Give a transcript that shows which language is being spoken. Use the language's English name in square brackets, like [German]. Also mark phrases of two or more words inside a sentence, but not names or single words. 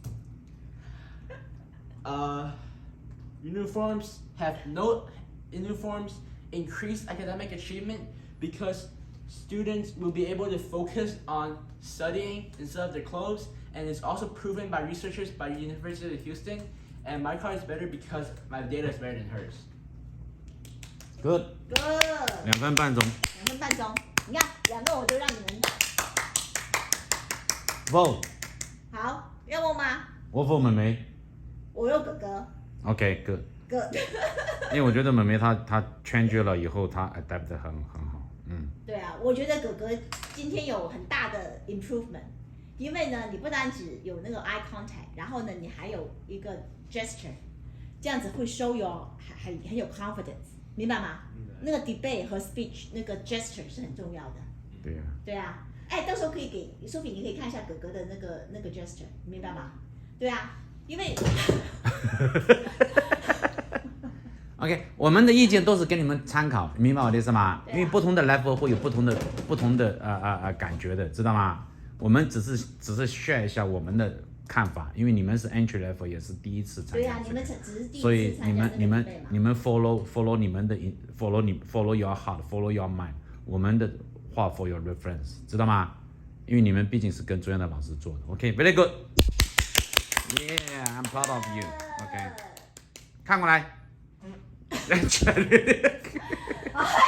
[English] Uniforms increase academic achievement because students will be able to focus on studying instead of their clothes, and it's also proven by researchers by the University of Houston. And my card is better because my data is better than hers. Good. Good. [Chinese] 2 分半钟。 2分半钟，你看2个我都让你们 Vote。好，要我吗？我 vote 妹妹。我有哥哥。 [English] OK good。 [Chinese] Good 因为我觉得妹妹她 change 了以后，她 adapt 得很好。对啊，我觉得哥哥今天有很大的 improvement， 因为呢，你不单只有那个 eye contact， 然后呢，你还有一个 gesture， 这样子会 [English] show your [Chinese] 很有 confidence。 明白吗？那个 debate 和 speech 那个 gesture 是很重要的。对啊。对啊，哎，到时候可以给 [English] Sophie， [Chinese] 你可以看一下哥哥的那个 gesture， 明白吗？对啊，因为 OK， 我们的意见都是给你们参考，明白我的意思吗？对啊因为不同的 level 会有不同的感觉的，知道吗？我们只是 share 一下我们的看法，因为你们是 [English] entry level， [Chinese] 也是第一次参加、对啊，你们只是第一所以次参加那个 debate 嘛。你们 follow 你们的 [English] follow your heart，follow your mind， [Chinese] 我们的话 [English] for your reference， [Chinese] 知道吗？因为你们毕竟是跟专业的老师做的。 [English] OK，very good。Yeah，I'm proud of you。OK， [Chinese] 看过来。